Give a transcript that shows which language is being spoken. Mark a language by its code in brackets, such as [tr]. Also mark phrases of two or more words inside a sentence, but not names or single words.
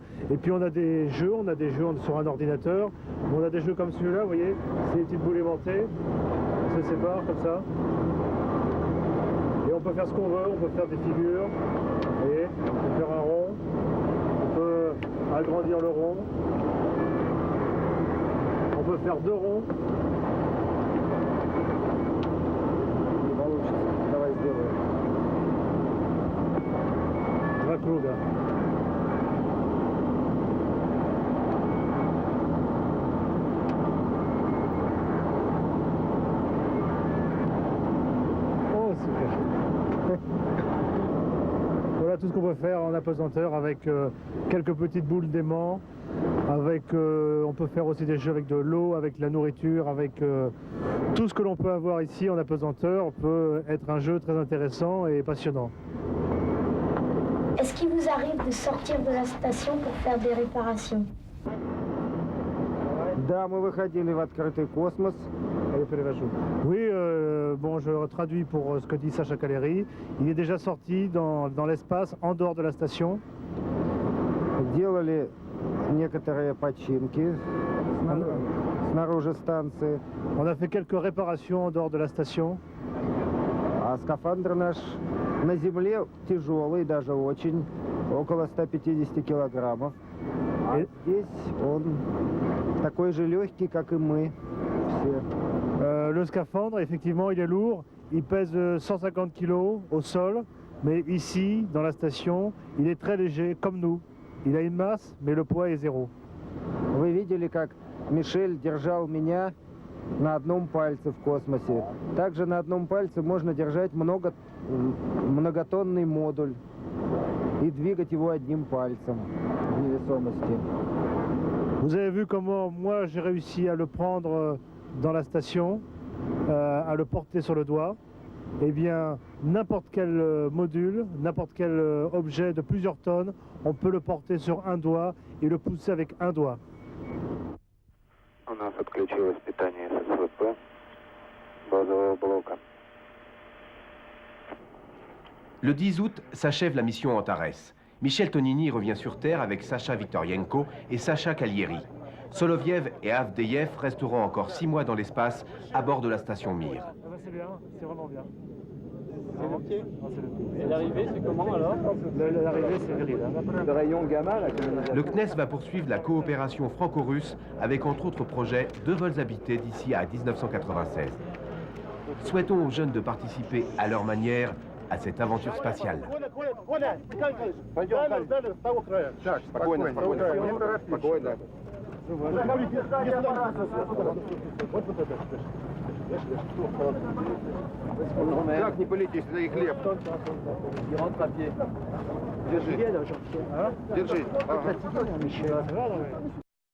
[fr] Et puis on a des jeux sur un ordinateur. On a des jeux comme celui-là, vous voyez, c'est des petites boules aimantées, on se sépare comme ça. Et on peut faire ce qu'on veut, on peut faire des figures, vous voyez, on peut faire un rond, on peut agrandir le rond, on peut faire deux ronds. [ru] Давай сделаем. Два круга. [fr] Oh, super. Voilà tout ce qu'on peut faire en apesanteur avec quelques petites boules d'aimant. Avec, on peut faire aussi des jeux avec de l'eau, avec de la nourriture, avec tout ce que l'on peut avoir ici en apesanteur peut être un jeu très intéressant et passionnant. Est-ce qu'il vous arrive de sortir de la station pour faire des réparations? [ru] Да, мы выходили в открытый космос. [fr] Oui, bon, je traduis pour ce que dit Sacha Calleri. Il est déjà sorti dans l'espace en dehors de la station. [ru] Делали некоторые починки снаружи станции. [fr] On a fait quelques réparations en dehors de la station. [ru] А скафандр наш на Земле тяжелый, даже очень, около 150 килограммов. А здесь он такой же легкий, как и мы все. [fr] Le scaphandre, effectivement, il est lourd. Il pèse 150 kg au sol. Mais ici, dans la station, il est très léger, comme nous. Il a une masse, mais le poids est zéro. [ru] Вы видели, как Мишель держал меня на одном пальце в космосе. Также на одном пальце можно держать многотонный модуль и двигать его одним пальцем в невесомости. [fr] Vous avez vu comment moi j'ai réussi à le prendre dans la station, à le porter sur le doigt. Eh bien, n'importe quel module, n'importe quel objet de plusieurs tonnes, on peut le porter sur un doigt et le pousser avec un doigt. [ru] У нас отключилось питание ССВП базового блока. [fr] Le 10 août s'achève la mission Antares. Michel Tonini revient sur Terre avec Sacha Viktorienko et Sacha Callieri. Soloviev et Avdeyev resteront encore 6 mois dans l'espace à bord de la station Mir. C'est bien, c'est vraiment bien. C'est ok. Et l'arrivée, c'est comment alors? L'arrivée, c'est viril. Le rayon gamma, là. Le CNES va poursuivre la coopération franco-russe avec entre autres projets 2 vols habités d'ici à 1996. Souhaitons aux jeunes de participer à leur manière à cette aventure spatiale. [ru] Как не полетишь, это и хлеб. [fr] Il rentre à pied. [ru] Держи. Держи. Ага.